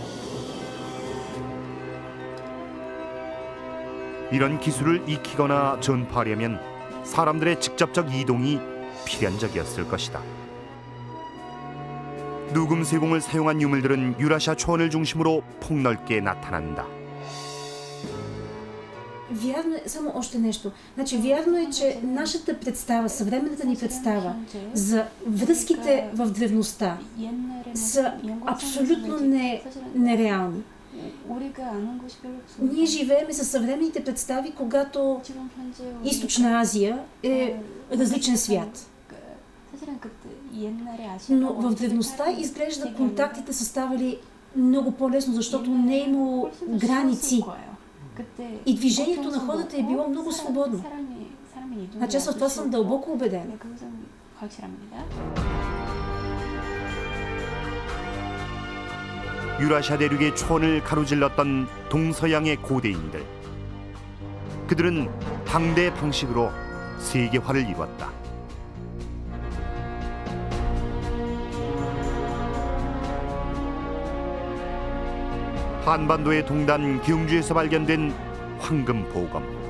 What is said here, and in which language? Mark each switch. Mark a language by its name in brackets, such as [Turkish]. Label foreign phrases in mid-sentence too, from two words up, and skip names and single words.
[Korean] 이런 기술을 익히거나 전파하려면 사람들의 직접적 이동이 필연적이었을 것이다. 누금 세공을 사용한 유물들은 유라시아 초원을 중심으로 폭넓게 나타난다. [Bulgarian] Вярно е, само още нещо. Значи, вярно е, че нашата представа, съвременната ни представа за връзките в древността са абсолютно нереални. Ние живеем със съвременните представи, когато Източна Азия е различен свят. Но в древността изглежда контактите са ставали много по-лесно, защото не е имало граници. И движението на хората е било много свободно. Значи аз в това съм дълбоко убедена. [Korean] 유라시아 대륙의 초원을 가로질렀던 동서양의 고대인들. 그들은 당대 방식으로 세계화를 이뤘다. 한반도의 동단 경주에서 발견된 황금 보검.